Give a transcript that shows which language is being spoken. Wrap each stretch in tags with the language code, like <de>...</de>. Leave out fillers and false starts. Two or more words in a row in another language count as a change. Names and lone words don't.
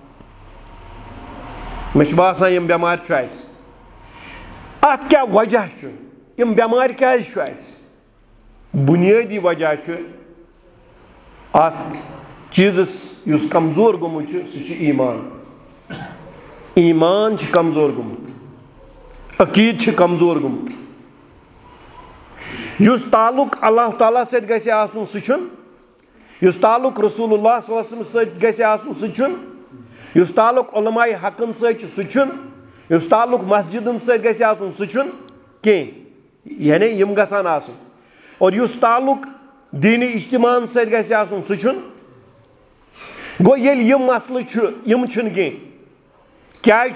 <ks>مےٚ چھُ باسان یِم بٮ۪مارِ چھُ اسہِ اتھ کیاہ وجہ چھُ یِم بٮ۪مارِ کیازِ چھُ اسہِ بُنیٲدی وجہ چھُ اتھ چیٖزس یُس کمزور گوٚمُت چھُ سُہ چھُ ایمان چھُ کمزور گوٚمُت عقیٖد چھُ کمزور گوٚمُت یُس تعلق اللہ تعالیٰ سۭتۍ گژھِ آسُن سُہ چھُنہٕ یُس تعلق</ks> <ar>رسول اللہ صلی اللہ علیہ وسلم</ar> <ks>سۭتۍ گژھِ آسُن سُہ چھُنہٕ یُس تعلق علماء حقن سۭتۍ چھُ سُہ چھُنہٕ یُس تعلق مسجدن سۭتۍ گژھِ آسُن سُہ چھُنہٕ کینٛہہ یعنی یِم گژھن آسُن اور یُس تعلق دیٖنی اجتماعن سۭتۍ گژھِ آسُن سُہ چھُنہٕ گوٚو ییٚلہِ یِم مسلہٕ چھُ یِم چھِنہٕ کینٛہہ کیازِ</ks>